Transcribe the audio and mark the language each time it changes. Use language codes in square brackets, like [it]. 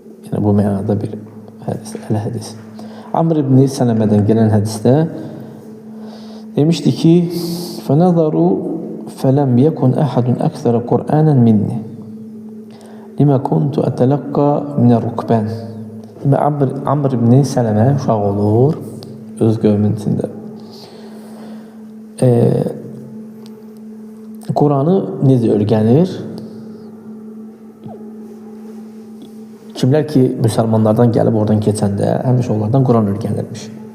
[az] Yəni bu mənada bir hədis, əl-hədis. Amr ibn Sələmədən gələn hədisdə demişdi ki, [ar] فَنَظَرُوا فَلَمْ يَكُنْ أَحَدٌ أَكْثَرَ قُرْآنًا مِنِّي لِمَا كُنْتُ أَتَلَقَّى مِنَ الرُّكْبَانِ. [az] Amr ibn Sələmə uşaq olur öz qövmün içində. Quranı necə öyrənir? Kimlər ki, müsəlmanlardan gəlib oradan keçəndə həmişə onlardan Quran öyrənilmiş.